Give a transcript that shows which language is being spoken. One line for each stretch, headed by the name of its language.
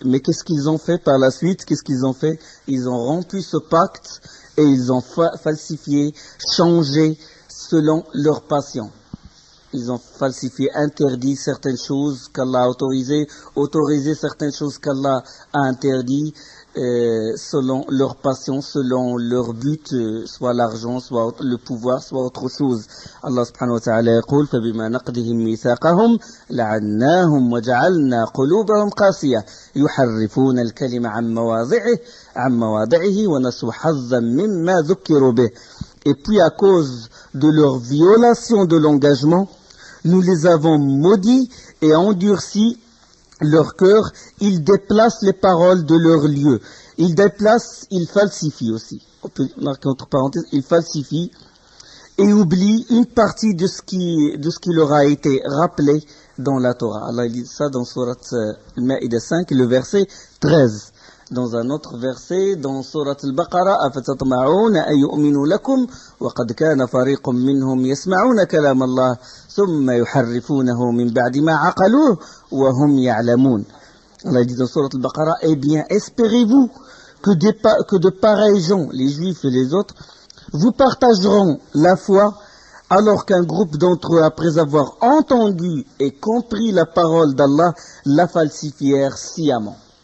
French: Mais qu'est-ce qu'ils ont fait par la suite? Ils ont rompu ce pacte et ils ont falsifié, changé selon leur passion. Ils ont falsifié, interdit certaines choses qu'Allah a autorisé certaines choses qu'Allah a interdit, selon leur passion, selon leur but, soit l'argent, soit le pouvoir, soit autre chose.
Arabic: Allah subhanahu wa ta'ala يقول فبما نقضهم ميثاقهم لعناهم وجعلنا قلوبهم قاسية يحرفون الكلم عن مواضعه ونسوا حظا مما ذكروا به.
French: Et puis à cause de leur violation de l'engagement, nous les avons maudits et endurcis leur cœur, ils déplacent les paroles de leur lieu. Ils falsifient aussi. On peut marquer entre parenthèses, ils falsifient et oublient une partie de ce qui leur a été rappelé dans la Torah. Allah dit ça dans Surat Al-Ma'idah 5, le verset 13. Dans un autre verset,
Arabic: dans Surat Al-Baqarah, أَفَتَطْمَعُونَ أَن يُؤْمِنُوا لَكُمْ وَقَدْ كَانَ فَرِيقٌ مِّنْهُمْ يَسْمَعُونَ كَلَامَ اللَّهِ ثُمَّ يُحَرِّفُونَهُ مِنْ بَعْدِ مَا عَقَلُوهُ وَهُمْ يَعْلَمُونَ.
French: Allah dit dans Surat Al-Baqarah, eh bien, espérez-vous que de pareils gens, les Juifs et les autres, vous partageront la foi, alors qu'un groupe d'entre eux, après avoir entendu et compris la parole d'Allah, la falsifièrent sciemment.